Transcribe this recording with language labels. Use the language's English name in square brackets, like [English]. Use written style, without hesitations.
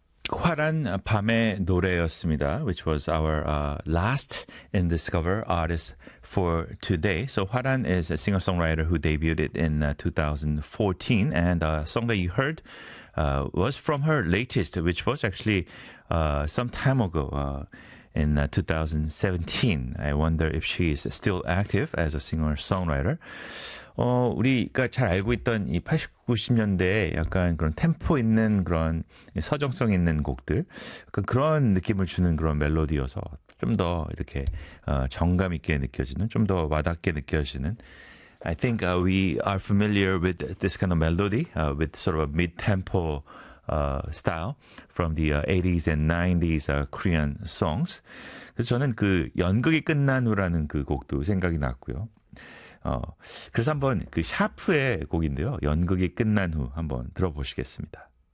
[Korean] 화란 밤의 노래였습니다. [English] Which was our last and discover artist for today. So 화란 is a singer-songwriter who debuted in 2014. And the song that you heard was from her latest, which was actually some time ago. In 2017, I wonder if she is still active as a singer-songwriter. [Korean] 우리가 잘 알고 있던 이 80, 90년대에 약간 그런 템포 있는 그런 서정성 있는 곡들, 약간 그런 느낌을 주는 그런 멜로디여서 좀 더 이렇게 정감 있게 느껴지는, 좀 더 와닿게 느껴지는. [English] I think we are familiar with this kind of melody, with sort of a mid-tempo style from the 80s and 90s Korean songs. [Korean] 그래서 저는 그 연극이 끝난 후라는 그 곡도 생각이 났고요. 그래서 한번 그 샤프의 곡인데요. 연극이 끝난 후 한번 들어보시겠습니다.